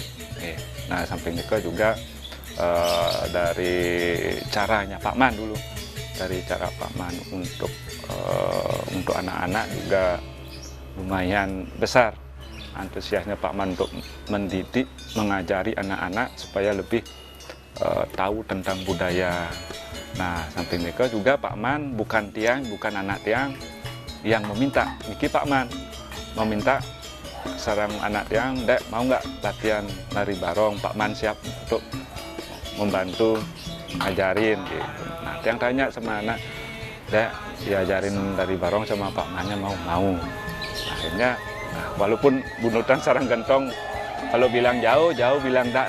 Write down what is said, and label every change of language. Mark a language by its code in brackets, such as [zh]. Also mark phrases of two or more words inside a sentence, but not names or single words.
[id] Nah, samping itu juga dari caranya Pak Man dulu, dari cara Pak Man untuk anak-anak juga lumayan besar antusiasnya Pak Man untuk mendidik, mengajari anak-anak supaya lebih tahu tentang budaya. Nah, samping itu juga Pak Man bukan anak tiang yang meminta, niki Pak Man meminta sarang anak tiang, dek mau nggak latihan nari barong, Pak Man siap untuk membantu ngajarin gitu. Nah, tiang tanya sama anak, dek diajarin nari barong sama Pak Mannya mau. Akhirnya walaupun bunutan sarang gentong, kalau bilang jauh bilang enggak.